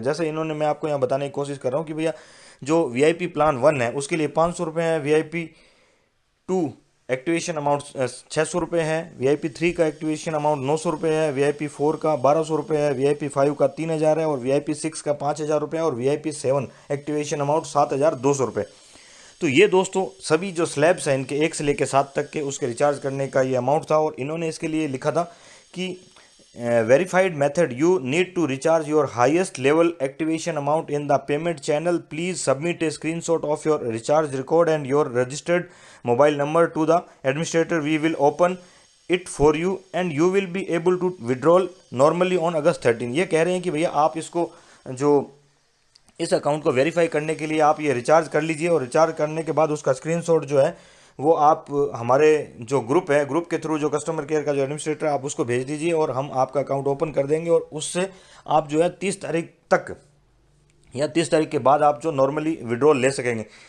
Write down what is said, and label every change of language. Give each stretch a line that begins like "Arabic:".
Hindi: जैसे इन्होंने, मैं आपको यहाँ बताने की कोशिश कर रहा हूँ कि भैया जो VIP प्लान 1 है उसके लिए 500 रुपये है, VIP 2 एक्टिवेशन अमाउंट 600 रुपये है, VIP 3 का एक्टिवेशन अमाउंट 900 रुपये है, VIP 4 का 1200 रुपये है, VIP 5 का 3,000 है, और VIP 6 का 5,000 रुपये है, और VIP 7 एक्टिवेशन अमाउंट 7,200 रुपये। तो ये दोस्तों सभी जो स्लैब्स हैं इनके 1 से लेकर 7 तक के उसके रिचार्ज करने का ये अमाउंट था। और इन्होंने इसके लिए लिखा था कि
English: verified method. You need to recharge your highest level activation amount in the payment channel. Please submit a screenshot of your recharge record and your registered mobile number to the administrator. We will open it for you and you will be able to withdraw normally on August 13.
Hindi: ये कह रहे हैं कि भैया आप इसको जो इस अकाउंट को वेरीफाई करने के लिए आप ये रिचार्ज कर लीजिए और रिचार्ज करने के बाद उसका स्क्रीनशॉट जो है वो आप हमारे जो ग्रुप है, ग्रुप के थ्रू जो कस्टमर केयर का जो एडमिनिस्ट्रेटर है आप उसको भेज दीजिए और हम आपका अकाउंट ओपन कर देंगे और उससे आप जो है 30 तारीख तक या 30 तारीख के बाद आप जो नॉर्मली विड्रॉल ले सकेंगे।